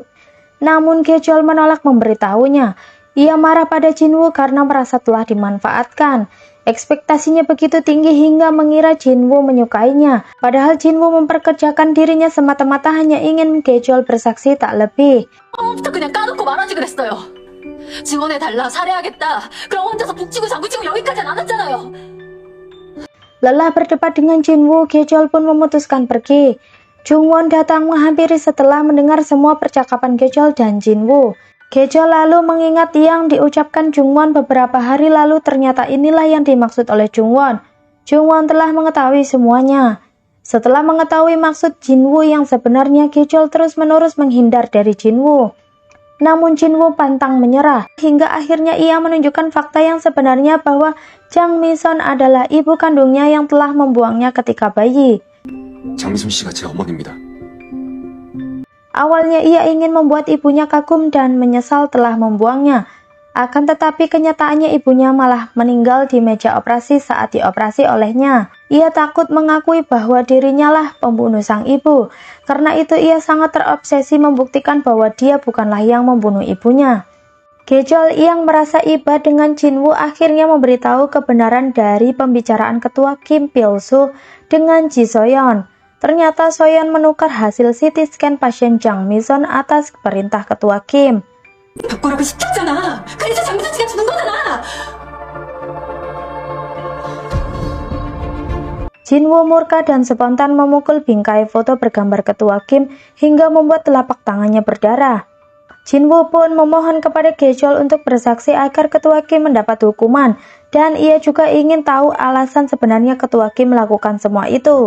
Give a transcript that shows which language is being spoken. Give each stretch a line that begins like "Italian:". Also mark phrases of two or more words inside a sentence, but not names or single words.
Indonesian: Namun Gejol menolak memberitahunya. Ia marah pada Jinwoo karena merasa telah dimanfaatkan. Ekspektasinya begitu tinggi hingga mengira Jinwoo menyukainya. Padahal Jinwoo memperkerjakan dirinya semata-mata hanya ingin Gejol bersaksi tak lebih.
Korean: 처음부터 그냥 까놓고 말하지 그랬어요. 지원해달라, 살해하겠다. 그럼 혼자서 북치고 장구치고 여기까지 안 왔잖아요.
Indonesian: Lelah berdebat dengan Jinwoo, Gejol pun memutuskan pergi. Jungwon datang menghampiri setelah mendengar semua percakapan Gejol dan Jinwoo. Gejol lalu mengingat yang diucapkan Jungwon beberapa hari lalu, ternyata inilah yang dimaksud oleh Jungwon. Jungwon telah mengetahui semuanya. Setelah mengetahui maksud Jinwoo yang sebenarnya, Gejol terus-menerus menghindar dari Jinwoo. Namun Jinwoo pantang menyerah, hingga akhirnya ia menunjukkan fakta yang sebenarnya bahwa Jang Mi-son adalah ibu kandungnya yang telah membuangnya ketika bayi.
Korean: 장미순 씨가 제 어머니입니다.
Indonesian: Awalnya ia ingin membuat ibunya kagum dan menyesal telah membuangnya. Akan tetapi kenyataannya ibunya malah meninggal di meja operasi saat dioperasi olehnya. Ia takut mengakui bahwa dirinya lah pembunuh sang ibu. Karena itu ia sangat terobsesi membuktikan bahwa dia bukanlah yang membunuh ibunya. Gejol yang merasa iba dengan Jinwoo akhirnya memberitahu kebenaran dari pembicaraan ketua Kim Pil-soo dengan Ji Soyeon. Ternyata Soyeon menukar hasil CT scan pasien Jang Mi-son atas perintah ketua Kim.
Korean: 바꾸라고 시켰잖아. 그래서 장미순 씨가 죽은 거잖아.
Indonesian: Jinwoo murka dan spontan memukul bingkai foto bergambar ketua Kim hingga membuat telapak tangannya berdarah. Jinwoo pun memohon kepada Gejol untuk bersaksi agar ketua Kim mendapat hukuman, dan ia juga ingin tahu alasan sebenarnya ketua Kim melakukan semua itu.